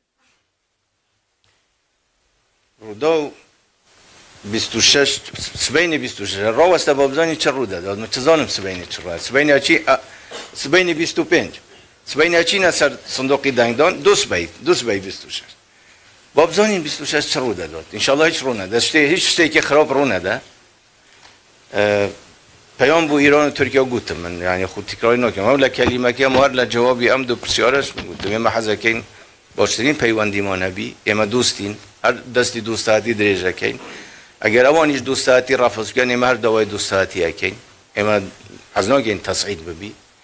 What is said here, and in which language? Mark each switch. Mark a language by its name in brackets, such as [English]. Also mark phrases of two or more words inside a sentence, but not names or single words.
[Central Kurdish] ڕوودا 26 سبەینی 26 ڕاوەستە بۆ بزانانی چ ڕوودەدات من چزانم سبەینی چ ڕای سبەینی چی سبەینی 25 سبەینی چینە سەر سندوقی دەنگدان دو سبەی 26 با بزانین 26 چ ڕوودەدات ئینشاڵڵا هیچ ڕوو نەدە هیچ شتێکی خراپ ڕوو نەدە. پەیام بۆ ئیران و تورکیا گوتم من یعنی خود تکراری ناکەم ئەو لە کەلیمەکە هەر لە جوابی ئەم دوو پرسیارەش گوتم ئێمە حەزەکەین باشترین پەیوەندیمان هەبی ئێمە دوستین هەر دەستی دووساتی درێژەکەین ئەگەر ئەوانیش دووساتی ڕافز بکەن ئێمە هەر داوای دووساتی ئەکەین ئێمە حەز ناکەین تەسعید ببی.